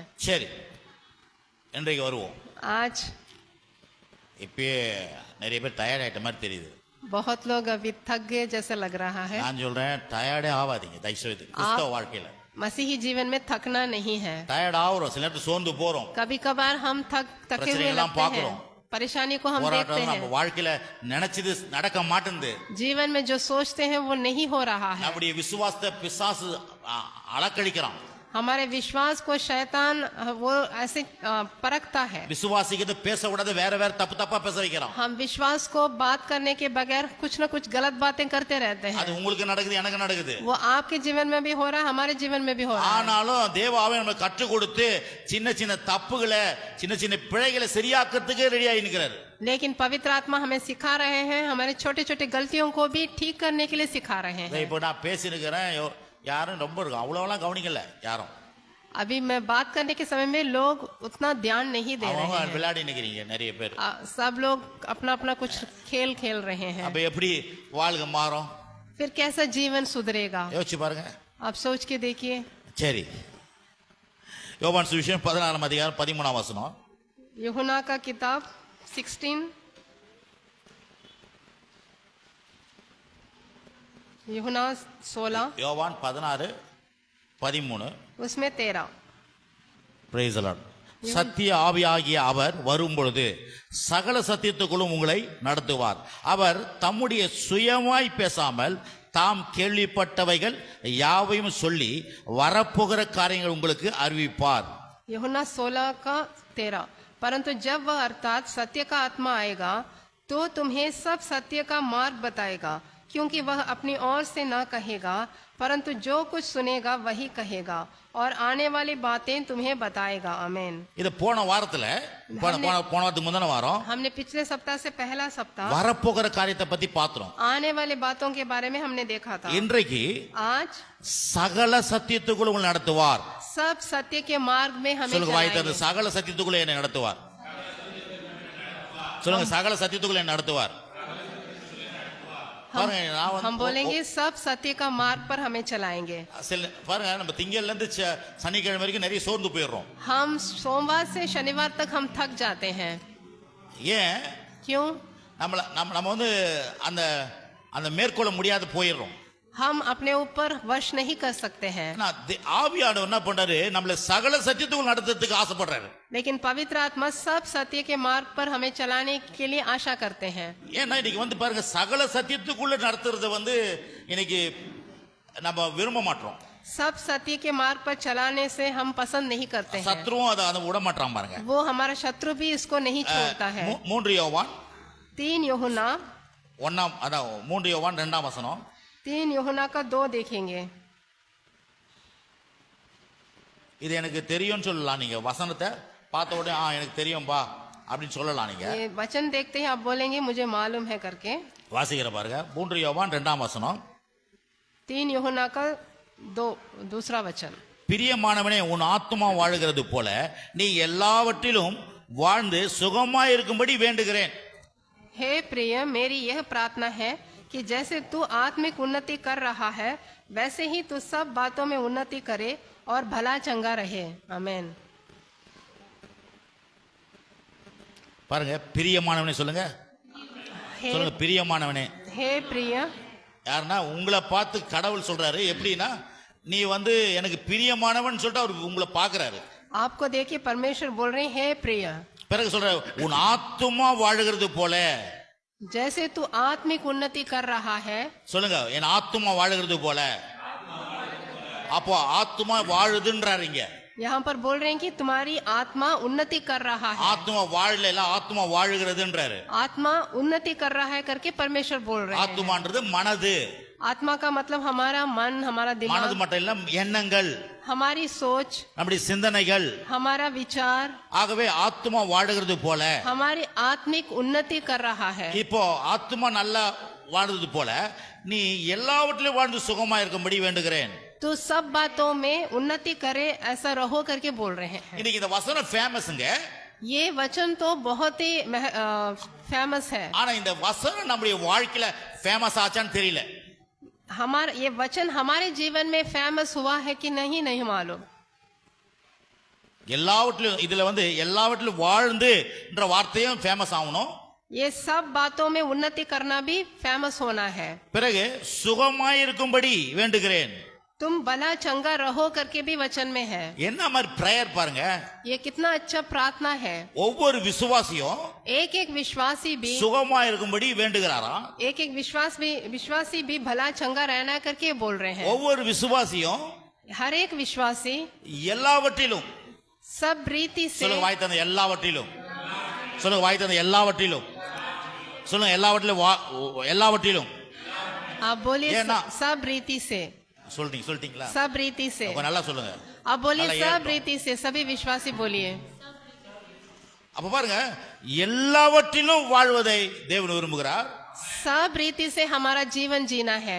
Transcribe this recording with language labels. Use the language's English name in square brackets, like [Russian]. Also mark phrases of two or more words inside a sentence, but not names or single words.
[Tamil] சரி, இன்றைக்கு வருவோம்। [Hindi] आज [Tamil] இப்பயே நிறைய பேர் டயர்ட் ஆயிட்ட மாதிரி தெரியுது। [Hindi] बहुत लोग अभी थक गए जैसे लग रहा है। [Tamil] நான் சொல்றேன் டயர்டே ஆகாதீங்க தயவுசெய்து கிறிஸ்தவ வாழ்க்கையில। [Hindi] मसीही जीवन में थकना नहीं है। [Tamil] டயர்ட் ஆகுறோம், சில நேரத்துல சோர்ந்து போறோம், [Hindi] कभी कभार हम थके हुए लगते हैं, परेशानी को हम देखते हैं, [Tamil] நம்ம வாழ்க்கையில நினைச்சது நடக்க மாட்டேங்குது, [Hindi] जीवन में जो सोचते हैं वो नहीं हो रहा है। [Tamil] நம்முடைய விசுவாசத்தை பிசாசு அலக்கழிக்கிறான், [Hindi] हमारे विश्वास को शैतान वो ऐसे परखता है। [Tamil] விசுவாசிக்கிறது பேசக்கூடாது, வேற வேற தப்பா பேச வைக்கிறான்। [Hindi] हम विश्वास को बात करने के बगैर कुछ न कुछ गलत बातें करते रहते हैं। [Tamil] அது உங்களுக்கு நடக்குது, எனக்கு நடக்குது, [Hindi] वो आपके जीवन में भी हो रहा है, हमारे जीवन में भी हो रहा है। [Tamil] ஆனாலும் தேவ ஆவியானவர் நமக்கு கற்றுக் கொடுத்து சின்ன சின்ன தப்புகளை சின்ன சின்ன பிழைகளை சரியாக்குறதுக்கு ரெடியா நிக்கிறார்। [Hindi] लेकिन पवित्र आत्मा हमें सिखा रहे हैं, हमारे छोटे छोटे गलतियों को भी ठीक करने के लिए सिखा रहे हैं। [Tamil] இப்போ நான் பேசினுக்கிறேன், யாரும் ரொம்ப அவ்வளவுலாம் கவனிக்கல யாரும்। [Hindi] अभी मैं बात करने के समय में लोग उतना ध्यान नहीं दे रहे हैं। [Tamil] விளையாடி நிக்கிறீங்க நிறைய பேர், [Hindi] सब लोग अपना अपना कुछ खेल खेल रहे हैं। [Tamil] அப்ப எப்படி வாழ்க்கை மாறும்? [Hindi] फिर कैसा जीवन सुधरेगा? [Tamil] யோசிச்சு பாருங்க, [Hindi] आप सोच के देखिए। [Tamil] சரி, யோவான் சுவிசேஷம் 16 அதிகாரம் 13 வசனம்। [Hindi] यूहन्ना का किताब 16 यूहन्ना 16 [Tamil] யோவான் 16:13. [Hindi] उसमें 13. [English] Praise the Lord. [Tamil] சத்திய ஆவியாகிய அவர் வரும்பொழுது சகல சத்தியத்துக்குள்ளும் உங்களை நடத்துவார். அவர் தம்முடைய சுயமாய் பேசாமல் தாம் கேள்விப்பட்டவைகள் யாவையும் சொல்லி வரப்போகிற காரியங்கள் உங்களுக்கு அறிவிப்பார். [Hindi] यूहन्ना 16 का 13. परंतु जब वह अर्थात सत्य का आत्मा आएगा तो तुम्हें सब सत्य का मार्ग बताएगा, क्योंकि वह अपनी ओर से न कहेगा, परंतु जो कुछ सुनेगा वही कहेगा और आने वाली बातें तुम्हें बताएगा. आमीन. [Tamil] இது போன வாரத்துல போன வாரத்துக்கு முந்தின வாரம் [Hindi] हमने पिछले सप्ताह से पहला सप्ताह [Tamil] வரப்போகிற காரியத்தை பத்தி பார்த்தோம். [Hindi] आने वाले बातों के बारे में हमने देखा था. [Tamil] இன்றைக்கு [Hindi] आज [Tamil] சகல சத்தியத்துக்குள்ள உங்களை நடத்துவார். [Hindi] सब सत्य के मार्ग में हमें [Tamil] சொல்லுங்க வாய் திறந்து, [Hindi] चलाएंगे. [Tamil] சகல சத்தியத்துக்குள்ள என்னை நடத்துவார். சொல்லுங்க, சகல சத்தியத்துக்குள்ள என்னை நடத்துவார். பாருங்க, நான் [Hindi] हम बोलेंगे सब सत्य का मार्ग पर हमें चलाएंगे. [Tamil] பாருங்க, நம்ம திங்கள்ல இருந்து சனிக்கிழமை வரைக்கும் நிறைய சோர்ந்து போயிடுறோம். [Hindi] हम सोमवार से शनिवार तक हम थक जाते हैं. [Tamil] ஏன்? [Hindi] क्यों? [Tamil] நம்ம வந்து அந்த அந்த மேற்கொள்ள முடியாது போயிடுறோம். [Hindi] हम अपने ऊपर वश नहीं कर सकते हैं. [Tamil] ஆவியானவர் என்ன பண்றாரு? நம்மள சகல சத்தியத்துக்குள் நடத்துறதுக்கு ஆசைப்படுறாரு. [Hindi] लेकिन पवित्र आत्मा सब सत्य के मार्ग पर हमें चलाने के लिए आशा करते हैं. [Tamil] ஏன்னா இன்னைக்கு வந்து பாருங்க, சகல சத்தியத்துக்குள்ள நடத்துறது வந்து இன்னைக்கு நம்ம விரும்ப மாட்டோம். [Hindi] सब सत्य के मार्ग पर चलाने से हम पसंद नहीं करते हैं. [Tamil] சத்ருவும் அதை விட மாட்டான் பாருங்க. [Hindi] वो हमारा शत्रु भी इसको नहीं छोड़ता है. [Tamil] 3 யோவான் [Hindi] 3 यूहन्ना [Tamil] 3 யோவான் 2ஆம் வசனம். [Hindi] 3 यूहन्ना का 2 देखेंगे. [Tamil] இது எனக்கு தெரியும்னு சொல்லலாம். நீங்க வசனத்தை பார்த்த உடனே எனக்கு தெரியும்பா அப்படின்னு சொல்லலாம். நீங்க [Hindi] ये वचन देखते ही आप बोलेंगे मुझे मालूम है करके. [Tamil] வாசிக்கிற பாருங்க. 3 யோவான் 2ஆம் வசனம். [Hindi] 3 यूहन्ना का 2 दूसरा वचन. [Tamil] பிரியமானவனே, உன் ஆத்துமா வாழுகிறது போல நீ எல்லாவற்றிலும் வாழ்ந்து சுகமாய் இருக்கும்படி வேண்டுகிறேன். [Hindi] हे प्रिय, मेरी यह प्रार्थना है कि जैसे तू आत्मिक उन्नति कर रहा है वैसे ही तू सब बातों में उन्नति करे और भला चंगा रहे. आमीन. [Tamil] பாருங்க, பிரியமானவனே சொல்லுங்க. [Hindi] हे [Tamil] சொல்லுங்க, பிரியமானவனே. [Hindi] हे प्रिय. [Tamil] யாருன்னா உங்களை பார்த்து கடவுள் சொல்றாரு. எப்படின்னா, நீ வந்து எனக்கு பிரியமானவன் சொல்லிட்டு அவர் உங்களை பாக்குறாரு. [Hindi] आपको देखिए परमेश्वर बोल रहे हैं हे प्रिय. [Tamil] பிறகு சொல்ற, உன் ஆத்துமா வாழுகிறது போல. [Hindi] जैसे तू आत्मिक उन्नति कर रहा है. [Tamil] சொல்லுங்க, என் ஆத்துமா வாழுகிறது போல. அப்போ ஆத்துமா வாழுதுன்றாரு இங்க. [Hindi] यहाँ पर बोल रहे हैं कि तुम्हारी आत्मा उन्नति कर रहा है. [Tamil] ஆத்துமா வாழல, ஆத்துமா வாழுகிறதுன்றாரு. [Hindi] आत्मा उन्नति कर रहा है करके परमेश्वर बोल रहे हैं. [Tamil] ஆத்துமான்றது மனது. [Hindi] आत्मा का मतलब हमारा मन, हमारा [Tamil] மனது [Hindi] दिमाग, [Tamil] மட்டும் இல்ல, எண்ணங்கள், [Hindi] हमारी सोच, [Tamil] நம்முடைய சிந்தனைகள். [Hindi] हमारा विचार, [Tamil] ஆகவே ஆத்துமா வாழுகிறது போல. [Hindi] हमारी आत्मिक उन्नति कर रहा है. [Tamil] இப்போ ஆத்துமா நல்லா வாழ்றது போல நீ எல்லாவற்றிலும் வாழ்ந்து சுகமா இருக்கும்படி வேண்டுகிறேன். [Hindi] तो सब बातों में उन्नति करे ऐसा रहो करके बोल रहे हैं. [Tamil] இன்னைக்கு இந்த வசனம் ஃபேமஸ்ங்க. [Hindi] ये वचन तो बहुत ही फेमस है. [Tamil] ஆனா இந்த வசனம் நம்முடைய வாழ்க்கையில ஃபேமஸ் ஆச்சான்னு தெரியல. [Hindi] हमारा ये वचन हमारे जीवन में फेमस हुआ है कि नहीं मालूम. [Tamil] எல்லாவற்றிலும் இதுல வந்து எல்லாவற்றிலும் வாழ்ந்துன்ற வார்த்தையும் ஃபேமஸ் ஆகணும். [Hindi] ये सब बातों में उन्नति करना भी फेमस होना है. [Tamil] பிறகு சுகமாய் இருக்கும்படி வேண்டுகிறேன். [Hindi] तुम भला चंगा रहो करके भी वचन में है. [Tamil] என்ன மாதிரி பிரேயர் பாருங்க. [Hindi] ये कितना अच्छा प्रार्थना है. [Tamil] ஒவ்வொரு விசுவாசியும் [Hindi] एक विश्वासी भी [Tamil] சுகமாய் இருக்கும்படி வேண்டுகிறாராம். [Hindi] एक विश्वासी भी भला चंगा रहना करके बोल रहे हैं. [Tamil] ஒவ்வொரு விசுவாசியும் [Hindi] हर एक विश्वासी [Tamil] எல்லாவற்றிலும், [Hindi] सब रीति से, [Tamil] சொல்லுங்க வாய் தந்த எல்லாவற்றிலும், சொல்லுங்க வாய் தந்த எல்லாவற்றிலும், சொல்லுங்க எல்லாவற்றிலும். [Hindi] आप बोलिए ये ना- सब रीति से. [Tamil] சொல்லிட்டீங்களா? [Hindi] सब रीति से. [Tamil] அப்ப நல்லா சொல்லுங்க. [Hindi] आप बोलिए [Tamil] நல்லா [Hindi] सब [Tamil] ஏறட்டும். [Hindi] रीति से. सभी विश्वासी बोलिए. [Tamil] அப்ப பாருங்க, எல்லாவற்றிலும் வாழ்வதை தேவன் விரும்புகிறார். [Hindi] सब रीति से हमारा जीवन जीना है.